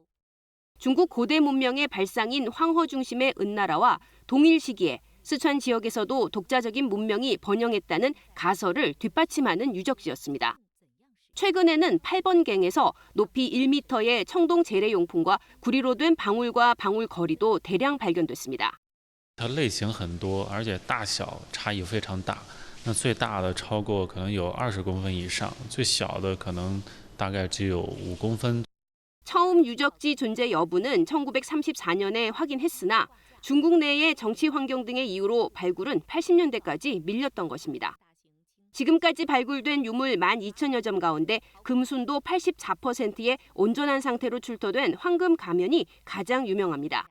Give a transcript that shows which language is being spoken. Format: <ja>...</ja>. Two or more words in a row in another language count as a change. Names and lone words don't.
<ko>중국 고대 문명의 발상인 황허 중심의 은나라와 동일 시기에 쓰촨 지역에서도 독자적인 문명이 번영했다는 가설을 뒷받침하는 유적지였습니다. 최근에는 8번갱에서 높이 1m의 청동 재래용품과 구리로 된 방울과 방울 거리도 대량 발견됐습니다.</ko> <zh>它类型很多，而且大小差异非常大。那最大的超过可能有20公分以上，最小的可能大概只有5公分。</zh> <ko>처음 유적지 존재 여부는 1934년에 확인했으나 중국 내의 정치 환경 등의 이유로 발굴은 80년대까지 밀렸던 것입니다. 지금까지 발굴된 유물 12,000여 점 가운데 금순도 84%의 온전한 상태로 출토된 황금 가면이 가장 유명합니다.</ko>